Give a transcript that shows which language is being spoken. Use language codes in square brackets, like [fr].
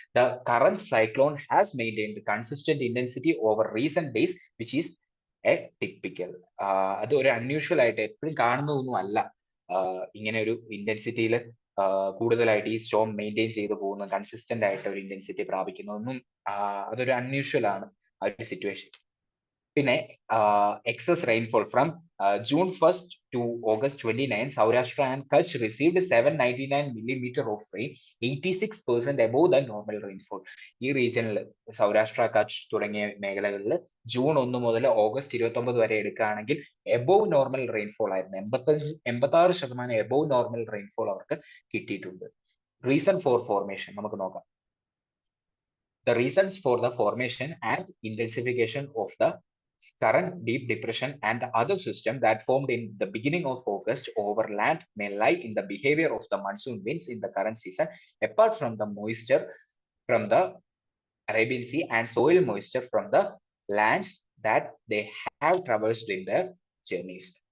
[en] The current cyclone has maintained consistent intensity over recent days which is a typical. [ml] അത് ഒരു unusual ആയിട്ട് എപ്പോഴും കാണുന്നതൊന്നും അല്ല. ഇങ്ങനെ ഒരു ഇന്റൻസിറ്റിയിൽ കൂടുതലായിട്ട് ഈ സ്റ്റോം മെയിൻറ്റെയിൻ ചെയ്തു പോകുന്ന, കൺസിസ്റ്റന്റ് ആയിട്ട് ഒരു ഇന്റൻസിറ്റി പ്രാപിക്കുന്നതൊന്നും അതൊരു അൺയൂഷ്വൽ ആണ് ആ ഒരു സിറ്റുവേഷൻ. [en] പിന്നെ excess rainfall from June 1st to August 29, Saurashtra and Kutch received 799 millimeter of rain, 86% above the normal rainfall. [ml] ഈ റീജിയനിൽ സൗരാഷ്ട്ര കച്ച് തുടങ്ങിയ മേഖലകളിൽ ജൂൺ 1 മുതൽ ഓഗസ്റ്റ് 29 വരെ എടുക്കുകയാണെങ്കിൽ എബോവ് നോർമൽ റെയിൻഫോൾ ആയിരുന്നു. 86% എബോവ് നോർമൽ റെയിൻഫോൾ അവർക്ക് കിട്ടിയിട്ടുണ്ട്. റീസൺ ഫോർ ഫോർമേഷൻ നമുക്ക് നോക്കാം. [en] The reasons for the formation and intensification of the current deep depression and the other system that formed in the beginning of August over land may lie in the behavior of the monsoon winds in the current season, apart from the moisture from the Arabian Sea and soil moisture from the lands that they have traversed in their journeys.